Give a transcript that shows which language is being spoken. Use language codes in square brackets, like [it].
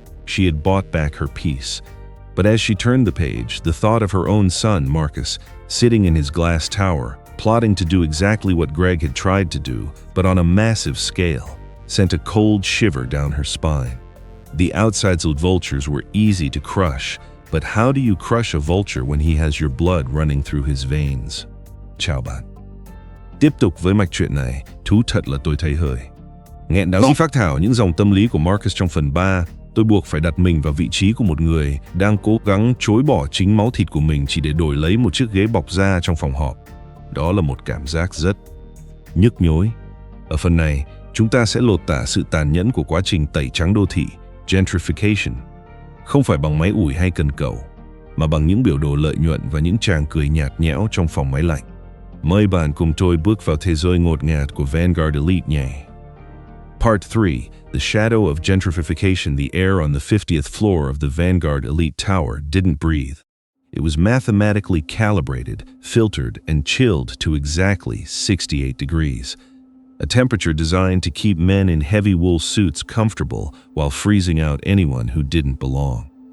[en] She had bought back her peace. But as she turned the page, the thought of her own son, Marcus, sitting in his glass tower, plotting to do exactly what Greg had tried to do, but on a massive scale, sent a cold shiver down her spine. The outsides of vultures were easy to crush, but how do you crush a vulture when he has your blood running through his veins? [vi] Chào bạn. Tiếp tục với mạch truyện này, thú thật là tôi thấy hơi nghẹn đắng khi phác thảo những dòng tâm lý của Marcus trong phần 3. Tôi buộc phải đặt mình vào vị trí của một người đang cố gắng chối bỏ chính máu thịt của mình chỉ để đổi lấy một chiếc ghế bọc da trong phòng họp. Đó là một cảm giác rất nhức nhối. Ở phần này, chúng ta sẽ lột tả sự tàn nhẫn của quá trình tẩy trắng đô thị, gentrification, không phải bằng máy ủi hay cần cẩu, mà bằng những biểu đồ lợi nhuận và những tràng cười nhạt nhẽo trong phòng máy lạnh. Mời bạn cùng tôi bước vào thế giới ngột ngạt của Vanguard Elite nhé. [en] Part 3. The shadow of gentrification. The air on the 50th floor of the Vanguard Elite Tower didn't breathe. It was mathematically calibrated, filtered, and chilled to exactly 68 degrees. A temperature designed to keep men in heavy wool suits comfortable while freezing out anyone who didn't belong.